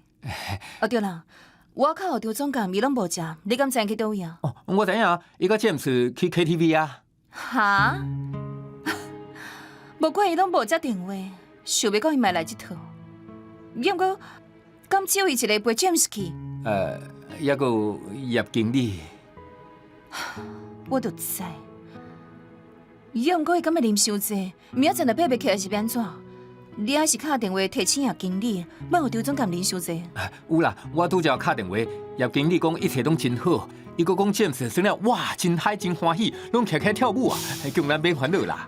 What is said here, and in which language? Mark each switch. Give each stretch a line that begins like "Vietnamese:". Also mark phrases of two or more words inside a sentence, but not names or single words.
Min Nan Chinese: 哦对啦，我靠后头总监伊拢无食，你敢知去倒位啊？哦，我知影，伊甲詹姆斯去 KTV 啊。哈？无怪伊拢无接电话，想要讲伊买来这套。不过，敢只有伊一个陪 James 去？还阁有叶经理。我就知。不过伊敢会啉伤济，明仔载若爬袂起来是要安怎？你还是敲电话提醒叶经理，莫互刘总监啉伤济。有啦，我拄则敲电话，叶经理讲一切拢真好，伊阁讲詹姆斯生了，哇，真嗨真欢喜，拢起起跳舞啊，叫咱免烦恼啦。